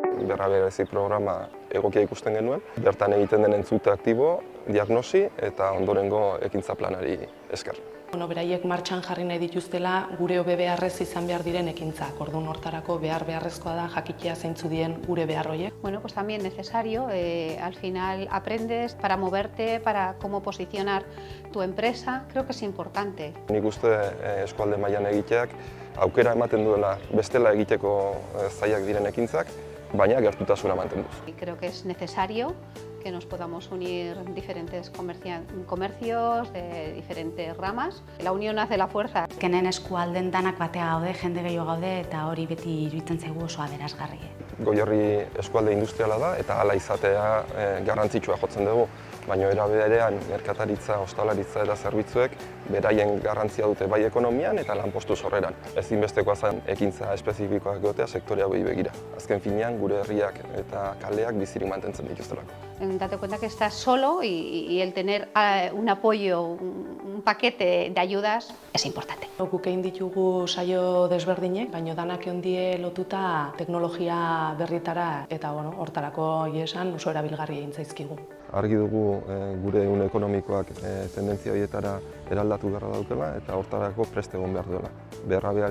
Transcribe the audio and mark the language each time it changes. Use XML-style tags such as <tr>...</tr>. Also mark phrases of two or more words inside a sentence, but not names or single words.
<eu>berrabiarazi programa egokia ikusten genuen. Bertan egiten den entzute aktibo, diagnosi eta ondorengo ekintza planari esker. Beraiek martxan jarri nahi dituztela gure hobe beharrez izan behar diren ekintzak. Orduan hortarako beharrezkoa da jakitea zeintzu dien gure behar horiek.</eu> <es>Bueno, pues también necesario, al final aprendes para moverte, para cómo posicionar tu empresa, creo que es importante.</es> <eu>Nik uste eskualde mailan egiteak aukera ematen duela bestela egiteko zailak diren ekintzak, baina gertutasuna mantenduz.</eu> <es>Y creo que es necesario que nos podamos unir diferentes comercios de diferentes ramas. La unión hace la fuerza.</es> <eu>Azkenen eskualden danak batea gaude, jende gehiago gaude eta hori beti iruditzen zaigu oso aberasgarri. Goierri eskualde industriala da eta hala izatea garrantzitsua jotzen dugu, baina era berean merkataritza, ostalaritza eta zerbitzuek beraien garrantzia dute bai ekonomian eta lanpostu sorreran. Ezinbestekoa zen ekintza espezifikoak egotea sektore hauei begira. Azken finean gure herriak eta kaleak bizirik mantentzen dituztelako.</eu> <es>Date cuenta que estás solo y el tener un apoyo, un paquete de ayudas es importante.</es> <eu>Guk egin ditugu saio desberdinek, baina danak ondie lotuta teknologia berrietara eta hortarako esan oso erabilgarri egin zaizkigu. Argi dugu gure ehun ekonomikoak tendentzia horietara eraldatu beharra daukela eta hortarako prest egon behar duela.</eu>